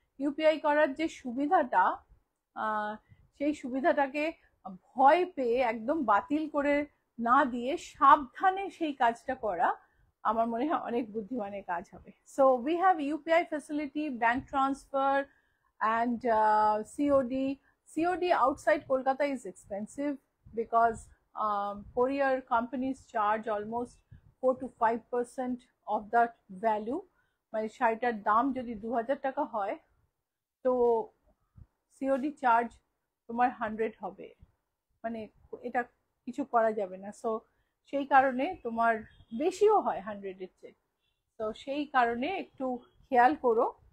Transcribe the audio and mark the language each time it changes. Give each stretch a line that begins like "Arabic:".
Bangla: UPI করার যে সুবিধাটা, সেই সুবিধাটাকে ভয় পেয়ে একদম বাতিল করে না দিয়ে সাবধানে সেই কাজটা করা আমার মনে হয় অনেক বুদ্ধিমানের কাজ হবে।
English: So we have UPI facility, bank transfer and COD. COD outside Kolkata is expensive because courier companies charge almost 4 to 5% of that value.
Bangla: মানে শাড়িটার দাম যদি 2000 টাকা হয়, তো সিওডি চার্জ তোমার 100 হবে, মানে এটা কিছু করা যাবে না। সো সেই কারণে তোমার বেশিও হয় 100-এর চেয়ে, তো সেই কারণে একটু খেয়াল করো।